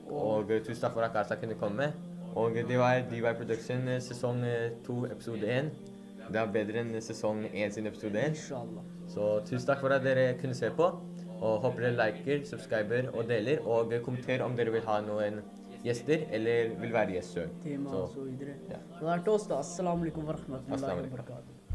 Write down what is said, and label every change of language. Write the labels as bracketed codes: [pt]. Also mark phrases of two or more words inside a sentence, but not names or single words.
[no] tusen takk for at Karsa kunne komme. Og det var DY Production sesong 2, episode 1. Det er bedre enn sesong 1 sin episode 1. Inshallah. Så tusen takk for at dere kunne se på. Og håper dere liker, subscriber og deler. Og kommenter om dere vil ha noen gjester, eller vil være gjest selv. Tema Så, og så videre. ja. Det var til oss da. [ar] السلام عليكم ورحمة الله Assalamu wa alaikum. barakatuh.